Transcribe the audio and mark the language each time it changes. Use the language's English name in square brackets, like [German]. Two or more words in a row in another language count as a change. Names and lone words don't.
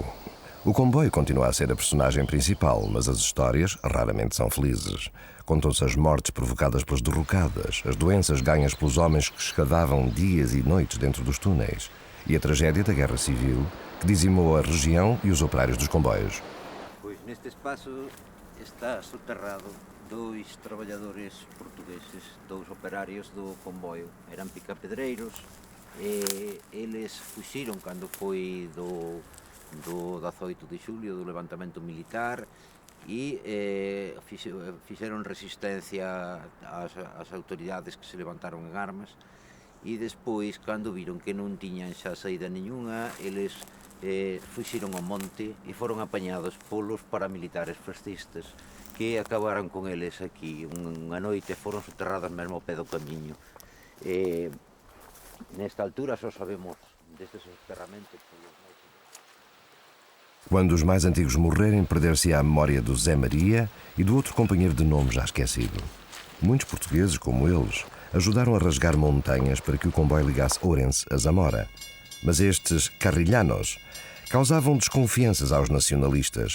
[Portuguese] O comboio continua a ser a personagem principal, mas as histórias raramente são felizes. Contam-se as mortes provocadas pelas derrocadas, as doenças ganhas pelos homens que escavavam dias e noites dentro dos túneis, e a tragédia da Guerra Civil, que dizimou a região e os operários dos comboios. [Galician] Pois neste espaço está soterrado 2 traballadores portugueses, 2 operários do comboio. Eran picapedreiros e eles fuxiron cando foi do 18 de xulio, do levantamento militar, e fixeron resistencia ás autoridades que se levantaron en armas, e despois, cando viron que non tiñan xa saída niñunha, eles fuxiron ao monte e foron apañados polos paramilitares fascistas, que acabaron con eles aquí unha noite, foron soterrados mesmo ao pé do camiño. Nesta altura só sabemos destes soterramentos. [Portuguese] Quando os mais antigos morrerem, perder-se-á a memória do Zé Maria e do outro companheiro de nome já esquecido. Muitos portugueses, como eles, ajudaram a rasgar montanhas para que o comboio ligasse Ourense a Zamora. Mas estes carrilhanos causavam desconfianças aos nacionalistas.